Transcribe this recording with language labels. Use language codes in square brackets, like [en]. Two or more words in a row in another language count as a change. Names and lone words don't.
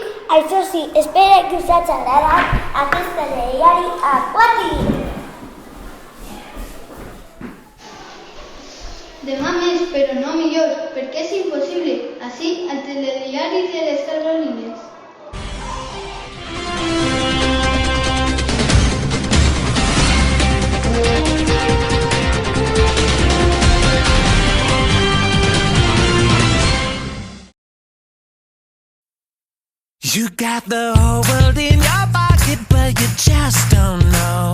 [ca] Això sí, espero que us hagi agradat aquest telediari aquàtic. Demà més, però no millor, perquè és impossible. Així, al telediari de les Carolines. [en] You got the whole world in your pocket, but you just don't know.